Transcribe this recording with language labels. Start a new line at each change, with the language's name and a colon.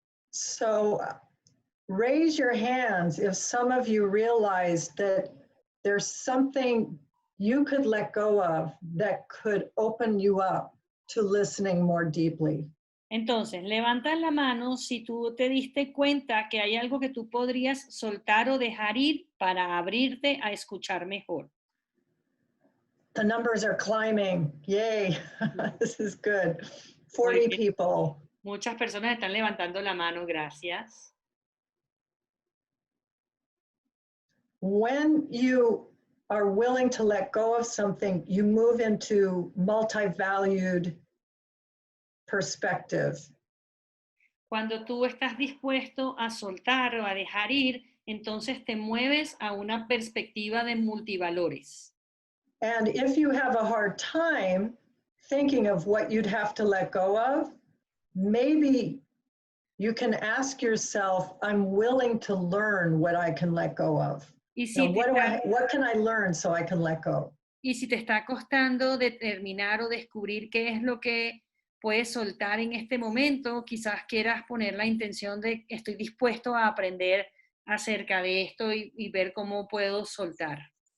English: So raise your hands if some of you realize that there's something you could let go of that could open you up to listening more deeply.
Spanish: Entonces, levanta la mano si tú te diste cuenta que hay algo que tú podrías soltar o dejar ir para abrirte a escuchar mejor.
English: The numbers are climbing. Yay. This is good. 40 people.
Spanish: Muchas personas están levantando la mano, gracias.
English: When you are willing to let go of something, you move into multi-valued perspective.
Spanish: Cuando tú estás dispuesto a soltar o a dejar ir, entonces te mueves a una perspectiva de multivalores.
English: And if you have a hard time thinking of what you'd have to let go of, maybe you can ask yourself, I'm willing to learn what I can let go of.
Spanish: Y si
English: Now, what can I learn so I can let go?
Spanish: Y si te está costando determinar o descubrir qué es lo que puedes soltar en este momento, quizás quieras poner la intención de estoy dispuesto a aprender acerca de esto y ver cómo puedo soltar.